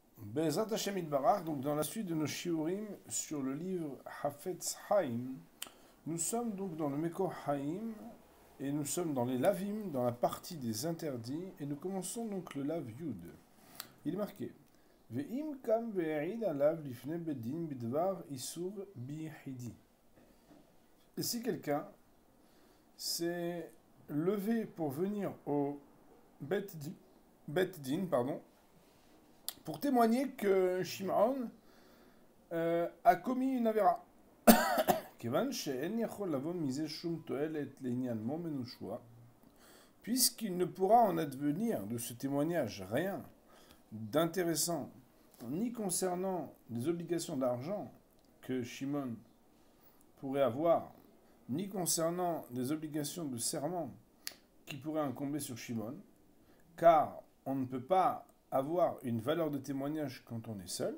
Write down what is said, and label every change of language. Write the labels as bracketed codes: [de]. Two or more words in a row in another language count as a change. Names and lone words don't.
[he] בעזרת השם יתברך, [fr] donc dans la suite de nos shiurim sur le livre Hafetz Haim, nous sommes donc dans le Mekor Haim et nous sommes dans les lavim, dans la partie des interdits, et nous commençons donc le [he] לאו יוד. [fr] Il est marqué [he] ואם קם ועד עליו לפני בית דין בדבר איסור ביחידי. [fr] Et si quelqu'un s'est levé pour venir au [he] בית דין, [fr] pour témoigner que Shimon a commis une avéra. Puisqu'il ne pourra en advenir de ce témoignage rien d'intéressant, ni concernant les obligations d'argent que Shimon pourrait avoir, ni concernant des obligations de serment qui pourraient incomber sur Shimon, car on ne peut pas avoir une valeur de témoignage quand on est seul.